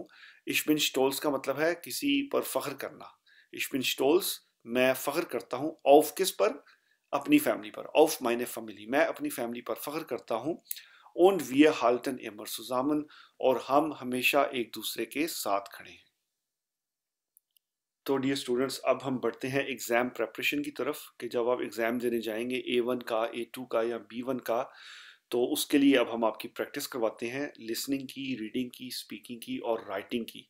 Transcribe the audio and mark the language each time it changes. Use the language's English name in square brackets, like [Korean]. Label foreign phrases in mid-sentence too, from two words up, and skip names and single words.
[German] Ich bin stolz [Hindi] का मतलब है किसी पर फ़ख्र करना. [German] Ich bin stolz, [Hindi] मैं फ़ख्र करता हूँ. auf किस पर? अपनी फैमिली पर. [German] auf meine Familie, [Hindi] मैं अपनी फैमिली पर फ़ख्र करता हूँ. [German] und wir halten immer zusammen, [Hindi] और हम हमेशा एक दूसरे के साथ खड़े हैं. तो [English] dear students, [Hindi] अब हम बढ़ते हैं [English] exam preparation [Hindi] की तरफ कि जब आप एग्ज़ाम देने जाएंगे A1 का, A2 का या B1 का, तो उसके लिए अब हम आपकी प्रैक्टिस करवाते हैं लिसनिंग की, रीडिंग की, स्पीकिंग की और राइटिंग की.